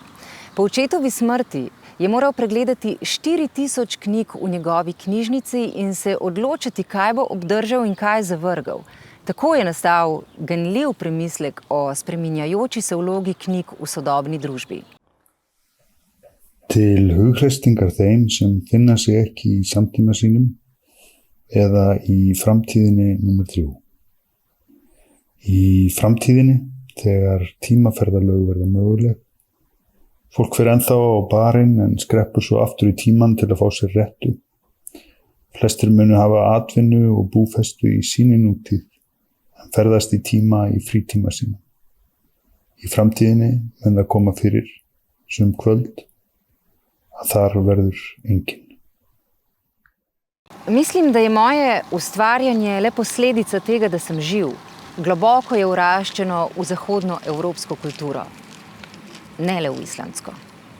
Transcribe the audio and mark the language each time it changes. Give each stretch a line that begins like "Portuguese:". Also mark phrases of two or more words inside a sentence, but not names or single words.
Slovenian: Po očetovi smrti je moral pregledati 4000 knjig v njegovi knjižnici in se odločiti, kaj bo obdržal in kaj zavrgel. Tako je nastal ganljiv premislek o spreminjajoči se vlogi knjig v sodobni družbi.
Icelandic: Til hughreysingar þeim sem finna sig ekki í samtíma sínum eða í framtíðinni númer 3. Í framtíðinni, þegar tímaferðalög verða möguleg, fólk fer ennþá á barinn en skreppur svo aftur í tímann til að fá sér rettu. Flestir munu hafa atvinnu og búfestu í sinni nútíð, en ferðast í tíma í frítíma sína. Í framtíðinni mun það koma fyrir sum kvöld að þar verður enginn.
Slovenian: Mislim, da je moje ustvarjanje le posledica tega, da sem živ. Globoko je vraščeno v zahodnoevropsko kulturo, ne le v islandsko.